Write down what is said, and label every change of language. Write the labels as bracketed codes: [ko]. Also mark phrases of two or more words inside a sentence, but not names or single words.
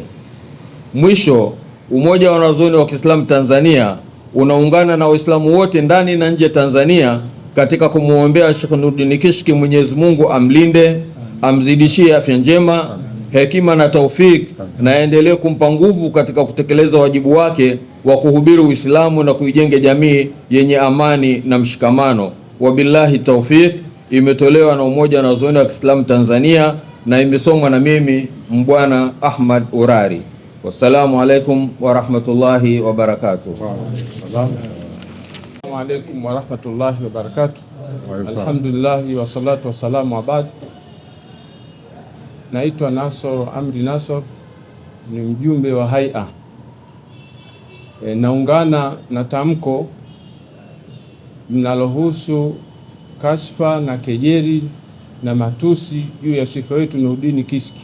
[sw] Mwisho, Umoja wa Wanazuoni wa Kiislamu Tanzania unaungana na Waislamu wote ndani na nje Tanzania katika kumwombea Sheikh Nuruddin Kishki, Mwenyezi Mungu amlinde, amzidishie afya njema, hekima na taufik, na aendelee kumpa nguvu katika kutekeleza wajibu wake wa kuhubiri Uislamu na kuijenge jamii yenye amani na mshikamano. [ar] وبالله التوفيق. [sw] Imetolewa na Umoja wa Wanazuoni wa Kiislamu Tanzania na imesomwa na mimi Mbwana Ahmad Urari. [ar] والسلام عليكم ورحمة الله وبركاته. السلام عليكم ورحمة الله وبركاته. الحمد لله والصلاة والسلام وبعد. [sw] Naitwa Nasor Amri Nasor, ni mjumbe wa Haia. Naungana na tamko linalohusu kashfa na kejeli na matusi juu ya Sheikh wetu Nuruddin Kishki.